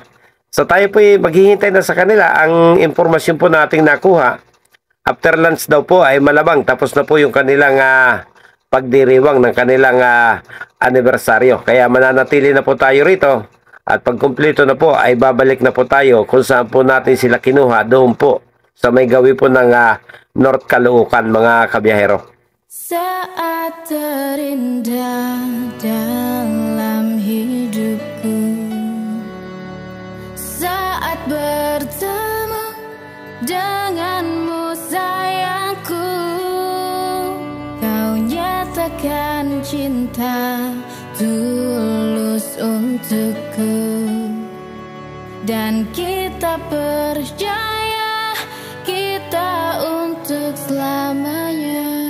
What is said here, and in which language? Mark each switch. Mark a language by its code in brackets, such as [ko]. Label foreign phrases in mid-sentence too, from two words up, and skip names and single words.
[tl] So tayo po maghihintay na sa kanila. Ang impormasyon po nating nakuha, [en] after lunch [tl] daw po ay malamang tapos na po yung kanilang pagdiriwang ng kanilang anibersaryo. Kaya mananatili na po tayo rito. At pag kumpleto na po ay babalik na po tayo kung saan po natin sila kinuha, doon po sa may gawi po ng North Caloocan, mga kabiyahero. [id] Saat terindah dalam hidupku. Saat bertemu denganmu sayangku, kau nyatakan cinta tulus untukku, dan kita percaya kita untuk selamanya.